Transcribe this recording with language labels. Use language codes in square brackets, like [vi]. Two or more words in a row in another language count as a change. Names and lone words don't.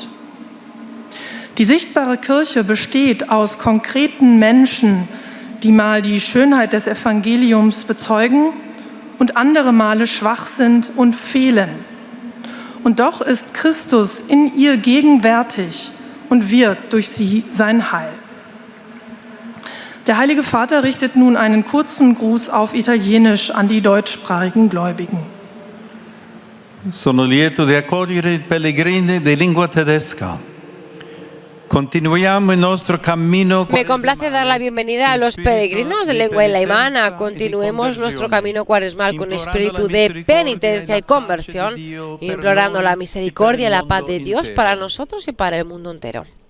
[de] Die sichtbare Kirche besteht aus konkreten Menschen, die mal die Schönheit des Evangeliums bezeugen und andere Male schwach sind und fehlen. Und doch ist Christus in ihr gegenwärtig und wirkt durch sie sein Heil. Der Heilige Vater richtet nun einen kurzen Gruß auf Italienisch an die deutschsprachigen Gläubigen. [it] Sono lieto di accogliere i pellegrini di lingua tedesca. [es] Me complace dar la bienvenida a los peregrinos de lengua alemana. Continuemos nuestro camino cuaresmal con espíritu de penitencia y conversión, implorando la misericordia y la paz de Dios para nosotros y para el mundo entero.